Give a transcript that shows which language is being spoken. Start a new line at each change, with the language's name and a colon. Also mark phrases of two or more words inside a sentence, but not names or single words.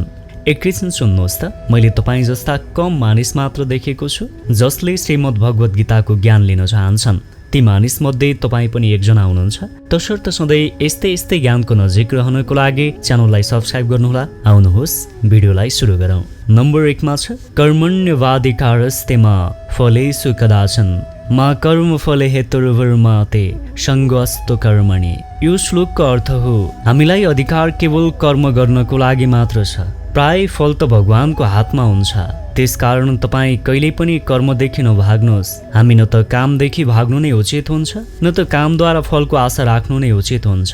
Nepali: एकैछिन सुन्नुहोस् त, मैले तपाईँ जस्ता कम मानिस मात्र देखेको छु जसले श्रीमद् भगवत गीताको ज्ञान लिन चाहन्छन्। ती मानिस मध्ये तपाईँ पनि एकजना हुनुहुन्छ। तसर्थ सधैँ यस्तै यस्तै ज्ञानको नजिक रहनको लागि च्यानललाई सब्स्क्राइब गर्नुहोला। आउनुहोस् भिडियोलाई सुरु गरौँ। नम्बर 1 मा छ
Sanskrit: कर्मण्यवाधिकारस्ते मा फलेषु कदाचन मा कर्म फले हेतुर्वर्मा ते सङ्गस्तु कर्मणि।
Nepali: यो श्लोकको अर्थ हो हामीलाई अधिकार केवल कर्म गर्नको लागि मात्र छ। प्राय फल त भगवानको हातमा हुन्छ। त्यसकारण तपाईँ कहिल्यै पनि कर्मदेखि नभाग्नुहोस्। हामी न त कामदेखि भाग्नु नै उचित हुन्छ, न त कामद्वारा फलको आशा राख्नु नै उचित हुन्छ।